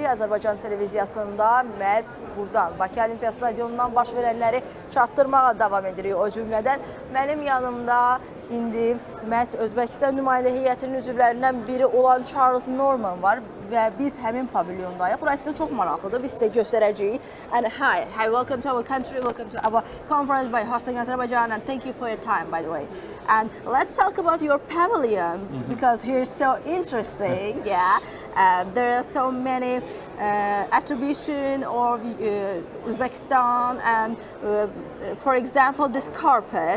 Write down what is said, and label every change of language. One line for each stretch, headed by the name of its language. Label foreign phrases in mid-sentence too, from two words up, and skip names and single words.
Azerbaijani: Azərbaycan televiziyasında məhz buradan Bakı Olimpiya Stadionundan baş verənləri çatdırmağa davam edirik. O cümlədən mənim yanımda indi məhz Özbəkistan nümayəndə heyətinin üzvlərindən biri olan Çarlz Norman var və biz həmin pavilyondayıq. Burası da çox maraqlıdır. Biz sizə göstərəcəyik.
English: And hi, welcome to our country, welcome to our conference by hosting Azerbaijan, and thank you for your time, by the way. And let's talk about your pavilion because here is so interesting. Yeah, there are so many attribution of Uzbekistan, and for example, this carpet.